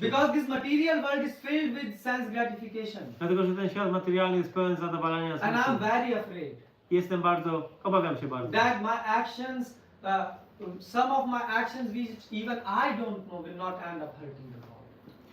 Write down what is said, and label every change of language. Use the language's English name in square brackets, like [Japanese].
[English] Because this material world is filled with sense gratification. [Polish] Dlatego, że ten świat materialny jest pełen zadowalania [English] And I'm [Polish] sensu. [English] very afraid [Polish] Obawiam się bardzo. [English] that my actions, some of my actions which even I don't know will not end up hurting the God.